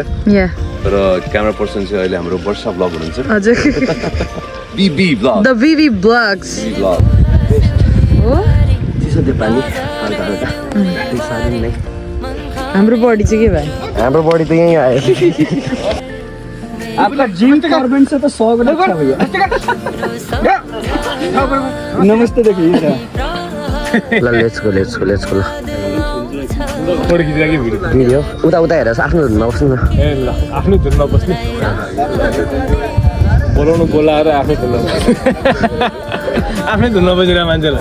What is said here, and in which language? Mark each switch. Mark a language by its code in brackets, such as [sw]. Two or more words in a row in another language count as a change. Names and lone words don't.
[ne] या तर क्यामेरा पर्सन चाहिँ अहिले हाम्रो वर्षा ब्लग हुनुहुन्छ हजुर बीबी ब्लग द बीबी ब्लग्स ब्लग हो चिसो त्यो पानी हल्का हल्का साह्रै नै हाम्रो बडी चाहिँ के भयो हाम्रो बडी त यहीँ आयो [hi] आपका जिम कार्बन से तो 100 गुना अच्छा भैया नमस्ते देखिए [ne] ल [en] let's go [ne] ल भिडियो उता उता हेरेर आफ्नो धुनमा बस्नु न ए ल आफ्नो धुनमा बस्ने बोलाउनु बोलाएर आफै आफ्नै धुन बजिरहेको मान्छेलाई